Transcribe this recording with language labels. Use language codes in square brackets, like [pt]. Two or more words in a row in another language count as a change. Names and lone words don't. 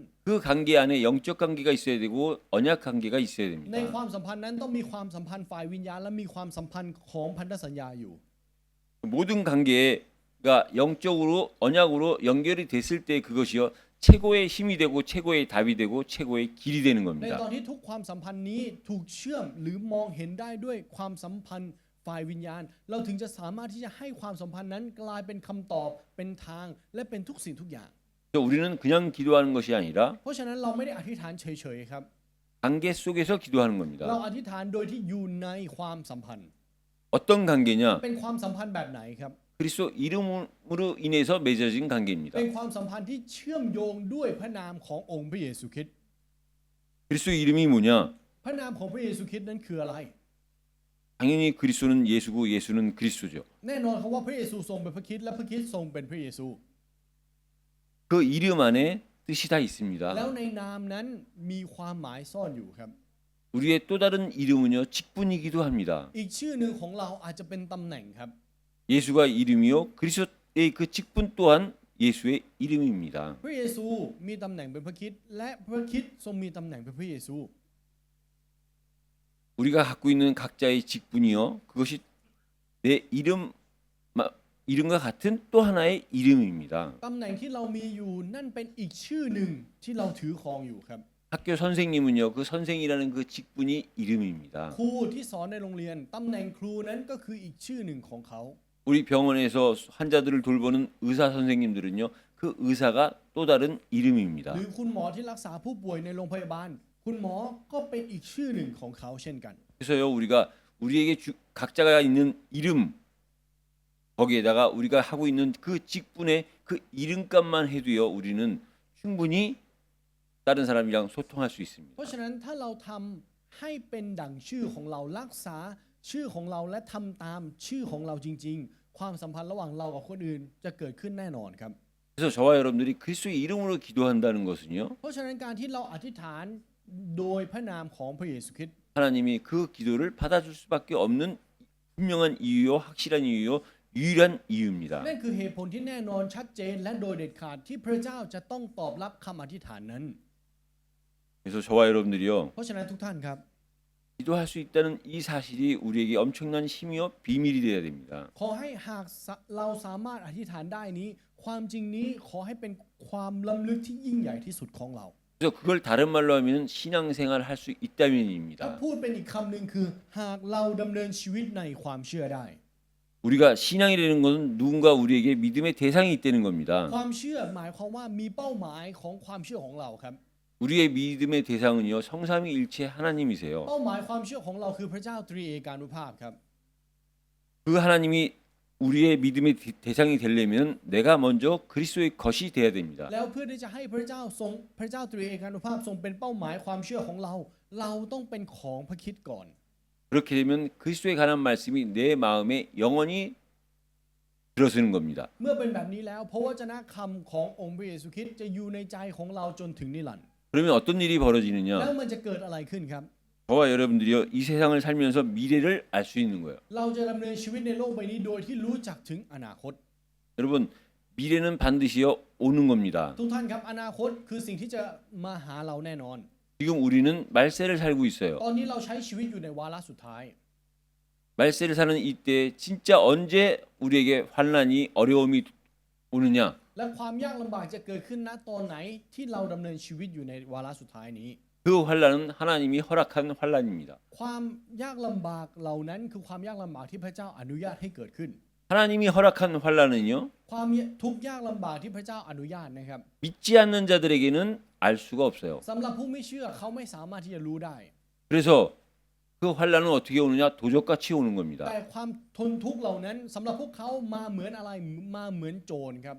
[ko] 그 관계 안에 영적 관계가 있어야 되고 언약 관계가 있어야 [th] ใน [ko] 됩니다. [th] ความสัมพันธ์นั้นต้องมีความสัมพันธ์ฝ่ายวิญญาณและมีความสัมพันธ์ของพันธสัญญาอยู่ [ko] 모든 관계가 영적으로 언약으로 연결이 됐을 때 그것이요 최고의 힘이 되고 최고의 답이 되고 최고의 길이 되는 [th] ใน [ko] 겁니다. [th] ตอนที่ทุกความสัมพันธ์นี้ถูกเชื่อมหรือมองเห็นได้ด้วยความสัมพันธ์ฝ่ายวิญญาณ เราถึงจะสามารถที่จะให้ความสัมพันธ์นั้นกลายเป็นคำตอบเป็นทางและเป็นทุกสิ่งทุกอย่าง [ko] 그래서 우리는 그냥 기도하는 것이 아니라 [th] เพราะฉะนั้นเราไม่ได้อธิษฐานเฉยๆครับ [ko] 관계 속에서 기도하는 [th] เรา [ko] 겁니다. [th] อธิษฐานโดยที่อยู่ในความสัมพันธ์ [ko] 어떤 관계냐? [th] เป็นความสัมพันธ์แบบไหนครับ [ko] 그리스도 이름으로 인해서 맺어진 관계입니다. [th] เป็นความสัมพันธ์ที่เชื่อมโยงด้วยพระนามขององค์พระเยซูคริสต์ [ko] 그리스도 이름이 뭐냐? [th] พระนามของพระเยซูคริสต์นั้นคืออะไร [ko] 당연히 그리스도는 예수고 예수는 그리스도죠. [th] แน่นอนครับว่าพระเยซูทรงเป็นพระคริสต์และพระคริสต์ทรงเป็นพระเยซู [ko] 그 이름 안에 뜻이 다 있습니다. [th] แล้วในนามนั้นมีความหมายซ่อนอยู่ครับ [ko] 우리의 또 다른 이름은요 직분이기도 합니다. [th] อีกชื่อหนึ่งของเราอาจจะเป็นตำแหน่งครับ [ko] 예수가 이름이요 그리스도의 그 직분 또한 예수의 이름입니다. [th] พระเยซูมีตำแหน่งเป็นพระคริสต์และพระคริสต์ทรงมีตำแหน่งเป็นพระเยซู [ko] 우리가 갖고 있는 각자의 직분이요 그것이 내 이름과 같은 또 하나의 이름입니다. [th] ตำแหน่งที่เรามีอยู่นั่นเป็นอีกชื่อหนึ่งที่เราถือครองอยู่ครับ [ko] 학교 선생님은요 그 선생이라는 그 직분이 이름입니다. [th] ครูที่สอนในโรงเรียนตำแหน่งครูนั้นก็คืออีกชื่อหนึ่งของเขา [ko] 우리 병원에서 환자들을 돌보는 의사 선생님들은요 그 의사가 또 다른 이름입니다. [th] หรือคุณหมอที่รักษาผู้ป่วยในโรงพยาบาล คุณหมอก็เป็นอีกชื่อหนึ่งของเขาเช่นกัน [ko] 그래서요 우리가 우리에게 각자가 있는 이름 거기에다가 우리가 하고 있는 그 직분의 그 이름값만 해도요 우리는 충분히 다른 사람이랑 소통할 수 있습니다. [th] เพราะฉะนั้นถ้าเราทำให้เป็นดั่งชื่อของเรารักษาชื่อของเราและทำตามชื่อของเราจริงๆ ความสัมพันธ์ระหว่างเรากับคนอื่นจะเกิดขึ้นแน่นอนครับ [ko] 그래서 저와 여러분들이 그리스도의 이름으로 기도한다는 것은요 [th] เพราะฉะนั้นการที่เราอธิษฐานโดยพระนามของพระเยซูคริสต์ [ko] 하나님이 그 기도를 받아줄 수밖에 없는 분명한 이유요 확실한 이유요 유일한 이유입니다. [th] นั่นคือเหตุผลที่แน่นอนชัดเจนและโดยเด็ดขาดที่พระเจ้าจะต้องตอบรับคำอธิษฐานนั้น [ko] 그래서 저와 여러분들이요 [th] เพราะฉะนั้นทุกท่านครับ [ko] 기도할 수 있다는 이 사실이 우리에게 엄청난 힘이요 비밀이 되어야 됩니다. [th] ขอให้หากเราสามารถอธิษฐานได้นี้ ความจริงนี้ขอให้เป็นความล้ำลึกที่ยิ่งใหญ่ที่สุดของเรา [ko] 그래서 그걸 다른 말로 하면 신앙생활 할 수 [th] ถ้า [ko] 있다면입니다. [th] พูดเป็นอีกคำหนึ่งคือ หากเราดำเนินชีวิตในความเชื่อได้ [ko] 우리가 신앙이 되는 것은 누군가 우리에게 믿음의 대상이 있다는 겁니다. [th] ความเชื่อหมายความว่ามีเป้าหมายของความเชื่อของเราครับ [ko] 우리의 믿음의 대상은요 성삼위일체 하나님이세요. [th] เป้าหมายความเชื่อของเราคือพระเจ้าตรีเอกานุภาพครับ [ko] 그 하나님이 우리의 믿음의 대상이 되려면 내가 먼저 그리스도의 것이 돼야 됩니다. [th] แล้วเพื่อที่จะให้พระเจ้าตรีเอกานุภาพทรงเป็นเป้าหมายความเชื่อของเรา เราต้องเป็นของพระคริสต์ก่อน [ko] 그렇게 되면 그리스도에 관한 말씀이 내 마음에 영원히 들어서는 겁니다. [th] เมื่อเป็นแบบนี้แล้วพระวจนะคำขององค์พระเยซูคริสต์จะอยู่ในใจของเราจนถึงนิรันดร์ [ko] 그러면 어떤 일이 [th] แล้ว [ko] 벌어지느냐? [th] มันจะเกิดอะไรขึ้นครับ [ko] 저와 여러분들이요 이 세상을 살면서 미래를 알 수 있는 거예요. [th] เราจะดำเนินชีวิตในโลกใบนี้โดยที่รู้จักถึงอนาคต [ko] 여러분 미래는 반드시요 오는 겁니다. [th] ทุกท่านครับอนาคตคือสิ่งที่จะมาหาเราแน่นอน [ko] 지금 우리는 말세를 살고 있어요. [th] ตอนนี้เราใช้ชีวิตอยู่ในวาระสุดท้าย [ko] 말세를 사는 이때 진짜 언제 우리에게 환난이 어려움이 오느냐? [th] และความยากลำบากจะเกิดขึ้นณตอนไหนที่เราดำเนินชีวิตอยู่ในวาระสุดท้ายนี้ [ko] 그 환난은 하나님이 허락한 환난입니다. [th] ความยากลำบากเหล่านั้นคือความยากลำบากที่พระเจ้าอนุญาตให้เกิดขึ้น [ko] 하나님이 허락한 환난은요 [th] ความทุกข์ยากลำบากที่พระเจ้าอนุญาตนะครับ [ko] 믿지 않는 자들에게는 알 수가 없어요. [th] สำหรับผู้ไม่เชื่อเขาไม่สามารถที่จะรู้ได้ [ko] 그래서 그 환난은 어떻게 오느냐? 도적같이 오는 겁니다. [th] แต่ความทนทุกข์เหล่านั้นสำหรับพวกเขามาเหมือนอะไรมาเหมือนโจรครับ